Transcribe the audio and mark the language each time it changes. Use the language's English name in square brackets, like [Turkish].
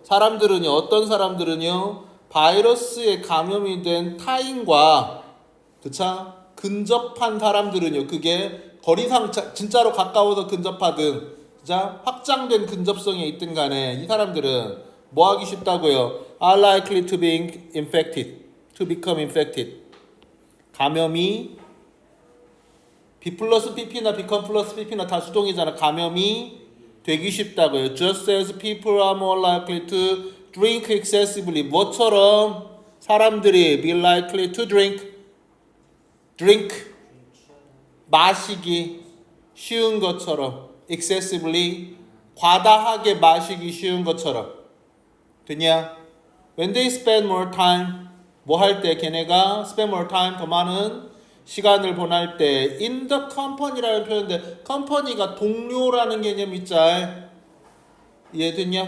[Korean] 사람들은요, 어떤 사람들은요, 바이러스에 감염이 된 타인과 그차 근접한 사람들은요, 그게 거리상 진짜로 가까워서 근접하든 자 확장된 근접성에 있든 간에 이 사람들은 뭐 하기 쉽다고요? [English] are likely to be infected, to become infected. [Korean] 감염이 B 플러스 PP나 become 플러스 PP나 다 수동이잖아. 감염이 되기 쉽다고요. [English] Just as people are more likely to drink excessively. [Korean] 뭐처럼 사람들이 [English] be likely to drink [Korean] 마시기 쉬운 것처럼 excessively 과다하게 마시기 쉬운 것처럼 되냐? [English] When they spend more time [Korean] 뭐 할 때 걔네가 [English] spend more time [Korean] 더 많은 시간을 보낼 때 [English] in the company [Korean] 라는 표현인데 company가 동료라는 개념 있자. 이해됐냐?